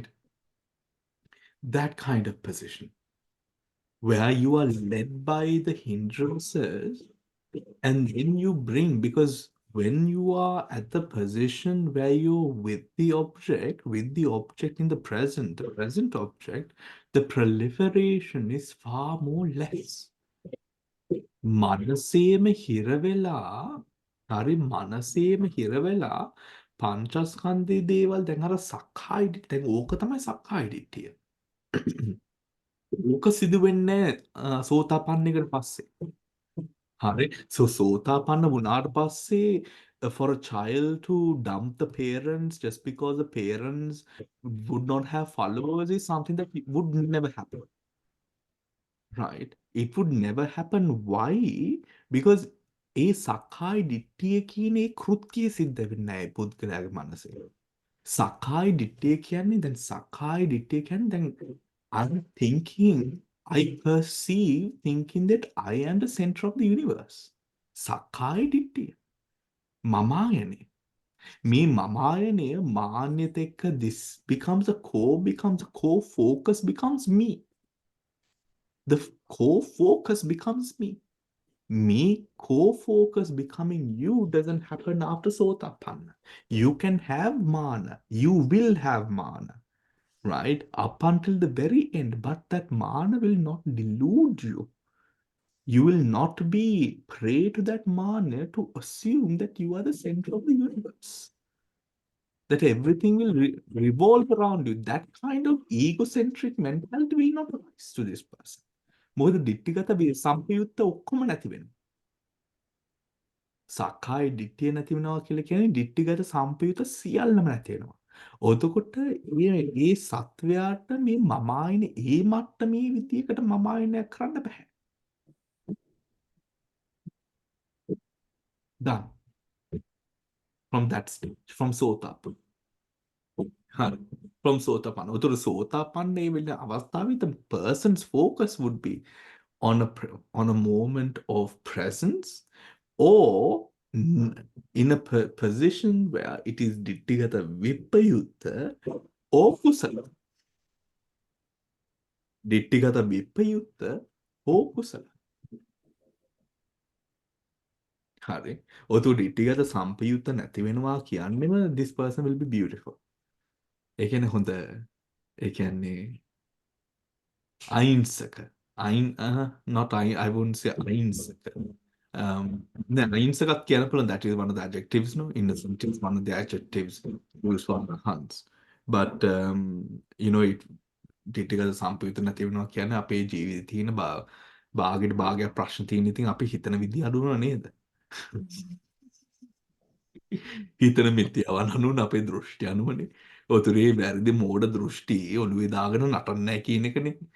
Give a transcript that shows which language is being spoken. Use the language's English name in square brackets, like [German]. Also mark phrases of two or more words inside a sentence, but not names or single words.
[English] That kind of position where you are led by the hindrances and then you bring, because when you are at the position where you're with the object in the present object, the proliferation is far more less. [Sinhala] මනසේම හිර වෙලා හරි මනසේම හිර වෙලා පංචස්කන්ධයේ දේවල් දැන් අර සක්කාය දිට්ඨිය දැන් ඕක තමයි සක්කාය දිට්ඨිය. ඕක සිදු වෙන්නේ සෝතාපන්නයකට පස්සේ. හරි. [English] So [Sinhala] සෝතාපන්න වුණාට පස්සේ [English] for a child to dump the parents just because the parents would not have followers is something that would never happen. Right? It would never happen. Why? [Sinhala] Because ඒ සක්කාය දිට්ඨිය කියන ඒ කෘත්‍යය සිද්ධ වෙන්නේ නැහැ ඒ පුද්ගලයාගේ මනසේ. සක්කාය දිට්ඨිය කියන්නේ දැන් [English] I'm thinking, I perceive thinking that I am the center of the universe. [Sinhala] සක්කාය දිට්ඨිය. මමායනේ. මේ මමායනය මාන්නයත් එක්ක [English] this becomes a core focus becomes me. The core focus becomes me. Me core focus becoming you doesn't happen after Sotapanna. You can have mana. You will have mana, right? Up until the very end. But that mana will not delude you. You will not be prey to that mana to assume that you are the center of the universe. That everything will revolve around you. That kind of egocentric mentality will not rise to this person. [Sinhala] මොකද දිට්ඨිගත සම්පයුත්ත ඔක්කොම නැති වෙනවා. සක්කාය දිට්ඨිය නැති වෙනවා කියලා කියන්නේ දිට්ඨිගත සම්පයුත්ත සියල්ලම නැති වෙනවා. එතකොට මේ සත්වයාට මේ මමායන ඒ මට්ටමේ විදියකට මමායනයක් කරන්න බෑ. [English] Done. From that stage, from Sotapanna. හරි. From Sotapanna. [Sinhala] උතර සෝතාපන්න වෙන අවස්ථාවේ [English] the person's focus would be on a moment of presence or in a position where it is [Pali] ditthigata vipayutta [English] or kusala. [Pali] ditthigata vipayutta or kusala. [Sinhala] හරි. ඔතෝ ditthigata සම්පයුත්ත නැති වෙනවා කියන්නේම [English] this person will be beautiful. [Sinhala] ඒ කියන්නේ හොඳ ඒ කියන්නේ අහිංසක. [English] Not I wouldn't say අහිංසක. [Sinhala] Then අහිංසකත් කියන්න පුළුවන්, [English] that is one of the adjectives, no? Innocent is one of the adjectives used for Hans. But you know, it [Sinhala] ditthigata සම්පයුත්ත නැති වෙනවා කියන්නේ අපේ ජීවිතේ තියෙන භාගයට භාගයක් ප්‍රශ්න තියෙන ඉතින් අපි හිතන විදිහ අඩු වෙනව නේද? හිතන මිත්‍යාවන් අනුව අපේ දෘෂ්ටි අනුවනේ. ඔතුරේ වැරදි මෝඩ දෘෂ්ටි ඔළුවේ දාගෙන නටන්නේ නැහැ කියන එකනේ.